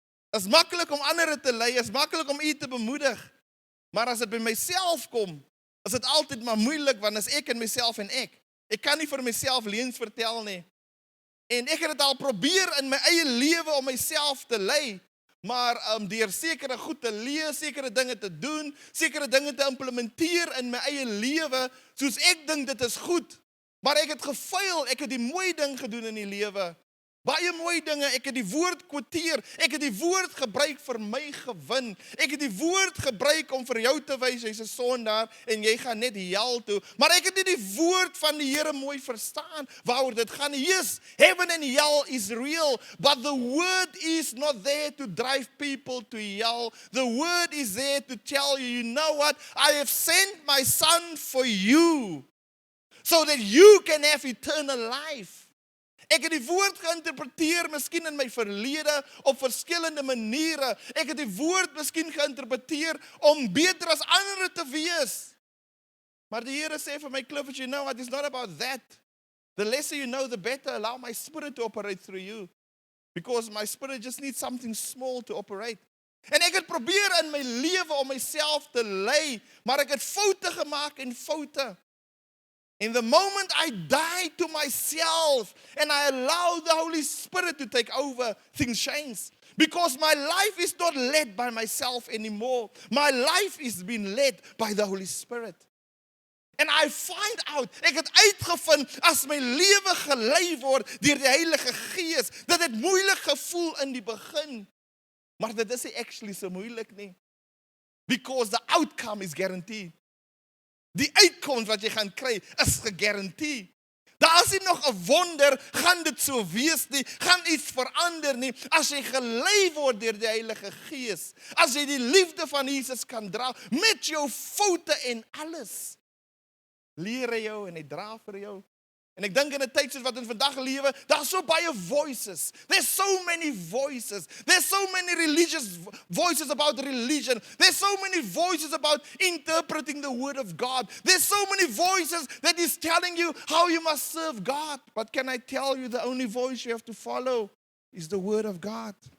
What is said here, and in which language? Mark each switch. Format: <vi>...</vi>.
<af>Dit is maklik om ander te lei, is maklik om u te bemoedig, maar as dit by myself kom, is dit altyd maar moeilik, want as ek en myself en ek kan nie vir myself leuns vertel nie, en ek het dit al probeer in my eie lewe om myself te lei, maar deur sekere goed te lees, sekere dinge te doen, sekere dinge te implementeer in my eie lewe, soos ek dink dit is goed, maar ek het gefaal, ek het die mooi ding gedoen in die lewe, Baie mooi dinge, ek het die woord quoteer, ek het die woord gebruik vir my gewin, ek het die woord gebruik om vir jou te wys, jy's 'n sondaar, en jy gaan net hel toe, maar ek het nie die woord van die Here mooi verstaan, waaroor dit gaan.</af> <en>Yes, heaven and hell is real, but the word is not there to drive people to hell. The word is there to tell you, you know what, I have sent my son for you, so that you can have eternal life.</en> <af>Ek het die woord geïnterpreteer, miskien in my verlede, op verskillende maniere. Ek het die woord miskien geïnterpreteer, om beter as ander te wees. Maar die Here sê vir my,</af> <en>Clifford, you know what, it's not about that. The lesser you know, the better. Allow my spirit to operate through you. Because my spirit just needs something small to operate.</en> <af>En ek het probeer in my lewe om myself te lei, maar ek het foute gemaak en foute.</af> <en>In the moment I die to myself and I allow the Holy Spirit to take over, things change. Because my life is not led by myself anymore. My life is being led by the Holy Spirit. And I find out,</en> <af>ek het uitgevind, as my lewe gelei word deur die Heilige Gees, dat dit moeilik gevoel in die begin. Maar dit is nie actually so moeilik nie.</af> <en>Because the outcome is guaranteed.</en> <af>Die uitkoms wat jy gaan kry, is gegarandeer. Daar is nie nog 'n wonder, gaan dit so wees nie, gaan iets verander nie, as jy gelei word deur die Heilige Gees, as jy die liefde van Jesus kan dra, met jou foute en alles, leer hy jou en hy dra vir jou. En ek dink in 'n tyd soos wat in vandag lewe, daar's so baie voices.</af> <en>There's so many voices. There's so many religious voices about religion. There's so many voices about interpreting the word of God. There's so many voices that is telling you how you must serve God. But can I tell you, the only voice you have to follow is the word of God.</en>